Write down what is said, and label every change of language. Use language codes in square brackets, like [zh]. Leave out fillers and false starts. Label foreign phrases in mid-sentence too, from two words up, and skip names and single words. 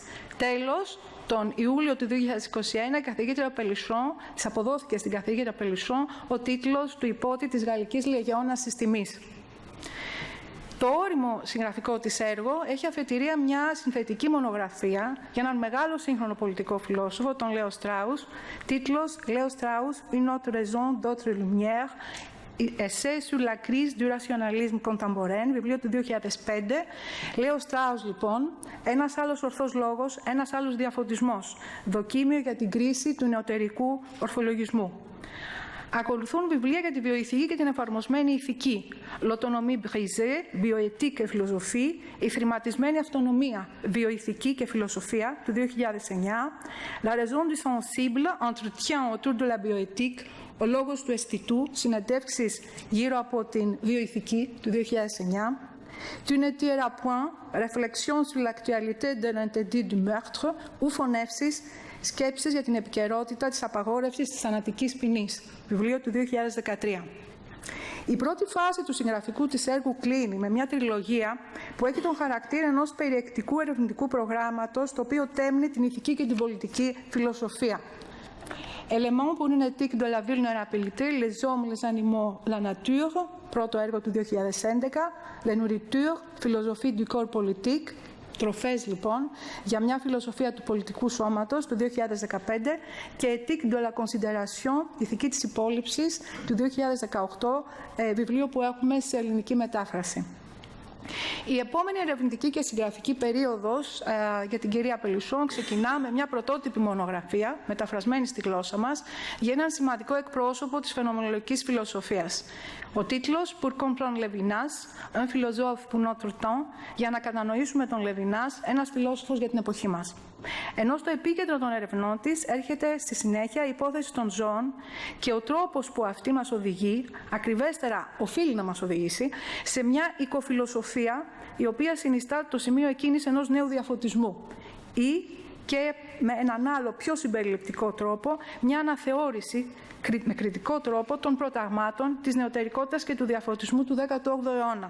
[el] Τέλος, τον Ιούλιο του 2021, η καθηγήτρια Pelluchon, της αποδόθηκε στην καθηγήτρια Pelluchon ο τίτλος του υπότη της Γαλλικής Λεγεώνας της Τιμής. Το όριμο συγγραφικό της έργο έχει αφετηρία μια συνθετική μονογραφία για έναν μεγάλο σύγχρονο πολιτικό φιλόσοφο, τον Λέο Στράους, τίτλος «Λέο Στράους, une autre raison, d'autre lumière», Essai sur la crise du rationalisme contemporain, βιβλίο του 2005. Λέο Στράους, λοιπόν, ένας άλλος ορθός λόγος, ένας άλλος διαφωτισμός, δοκίμιο για την κρίση του νεωτερικού ορθολογισμού. Ακολουθούν βιβλία για τη βιοηθική και την εφαρμοσμένη ηθική. L'autonomie brisée, bioéthique et philosophie, η θρηματισμένη αυτονομία, βιοηθική και φιλοσοφία του 2009. La raison du sensible, entretien autour de la bioéthique, ο λόγος του αισθητού, συνεντεύξεις γύρω από την βιοηθική του 2009. Tu ne tueras point, réflexion sur l'actualité de l'interdit du meurtre, ou φωνεύσεις, σκέψεις για την επικαιρότητα της απαγόρευσης της θανατικής ποινής, βιβλίο του 2013. Η πρώτη φάση του συγγραφικού της έργου κλείνει με μια τριλογία που έχει τον χαρακτήρα ενός περιεκτικού ερευνητικού προγράμματος, το οποίο τέμνει την ηθική και την πολιτική φιλοσοφία. Éléments pour une éthique de la vulnérabilité, les hommes, les animaux, la nature, πρώτο έργο του 2011, La nourriture, philosophie du corps politique, τροφές λοιπόν, για μια φιλοσοφία του πολιτικού σώματος του 2015 και Éthique de la considération, ηθική της υπόλοιψης του 2018, βιβλίο που έχουμε σε ελληνική μετάφραση. Η επόμενη ερευνητική και συγγραφική περίοδος για την κυρία Pelluchon ξεκινά με μια πρωτότυπη μονογραφία, μεταφρασμένη στη γλώσσα μας, για έναν σημαντικό εκπρόσωπο της φαινομενολογικής φιλοσοφίας. Ο τίτλος «Pour comprendre Levinas, un philosophe pour notre temps», για να κατανοήσουμε τον Λεβινάς, ένας φιλόσοφος για την εποχή μας. Ενώ στο επίκεντρο των ερευνών της έρχεται στη συνέχεια η υπόθεση των ζώων και ο τρόπος που αυτή μας οδηγεί, ακριβέστερα οφείλει να μας οδηγήσει, σε μια οικοφιλοσοφία η οποία συνιστά το σημείο εκκίνησης ενός νέου διαφωτισμού ή και με έναν άλλο πιο συμπεριληπτικό τρόπο μια αναθεώρηση με κριτικό τρόπο των προταγμάτων της νεωτερικότητας και του διαφωτισμού του 18ου αιώνα.